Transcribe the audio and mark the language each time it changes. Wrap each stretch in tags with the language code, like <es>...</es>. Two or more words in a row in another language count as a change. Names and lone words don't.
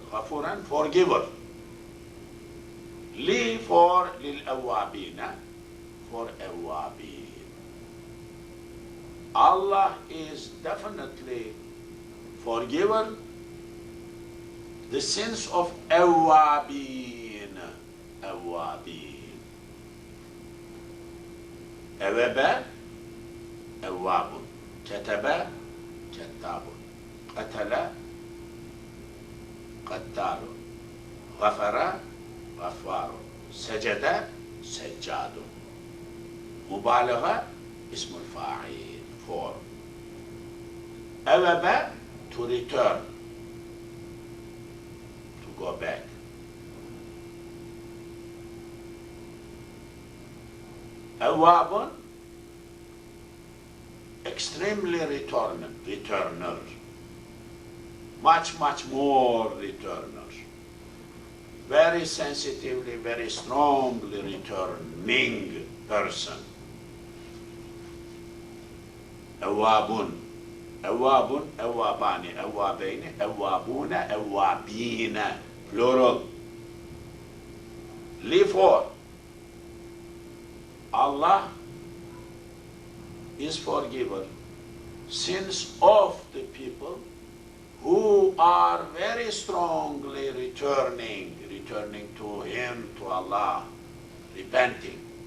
<ar>غفوراً, forgiver. Li for للأوابين, for أوابين.</ar> <en>Allah is definitely forgiver the sins of أوابين.</en> <ar>أوابين. أوابا, أواب. كتب, كتاب. قتل, قتال. غفر, غفار. سجد, سجاد. مبالغة, اسم الفاعل, for. أواب,</ar> <en>to return, to go back. أواب, extremely returner, much more returner, very sensitively, very strongly returning person.</en> <ar>أواب, أواب, أوابان, أوابين, أوابون, أوابين,</ar> <en>plural. Therefore, Allah is forgiver sins of the people who are very strongly returning to Him, to Allah, repenting.</en>